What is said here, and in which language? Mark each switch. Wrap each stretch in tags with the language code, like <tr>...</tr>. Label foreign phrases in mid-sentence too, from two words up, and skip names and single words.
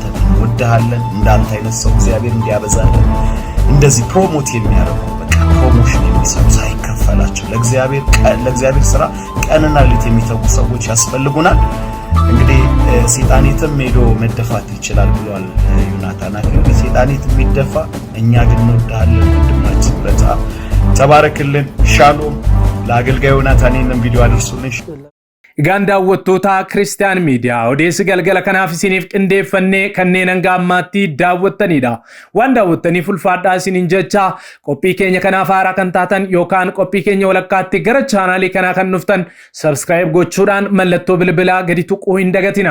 <am>እንወድሃለን። እንዳንተ አይነት ሰው እግዚአብሔር እንዲያበዛልን እንደዚህ ፕሮሞት የሚያደርጉ በቃ ፕሮሞሽን የሚሰሩ ሳይከፈላቸው ለእግዚአብሔር ስራ ቀንና ሌት የሚተጉ ሰዎች ያስፈልጉናል። እንግዲህ ሴጣኔትም ሄዶ መደፋት ይችላል ብሏል ዮናታን አክሊሉ። ሴጣኔትም ይደፋ፣ እኛ ግን እንወድሃለን። ወንድማችን ምረትአብ ተባረክልን። ሻሎም። ለአገልጋይ ዮናታንን ቪዲዮ አድርሱልኝ።</am> <om>Ganda daawwattoota Kiristiyaan Miidiyaa odeessi galgala kanaaf isiniif qindeeffannee kanneen hanga ammaatti daawwattanidha. Waan daawwattaniif ulfaadhaa isiniin jecha qophii keenya kanaaf haaraa kan taatan yookaan qophii keenya walakkaatti gara chaanaalii kanaa kan dhuftan subscribe gochuudhaan mallattoo bilbilaa gadi tuquu hin dagatina.</om>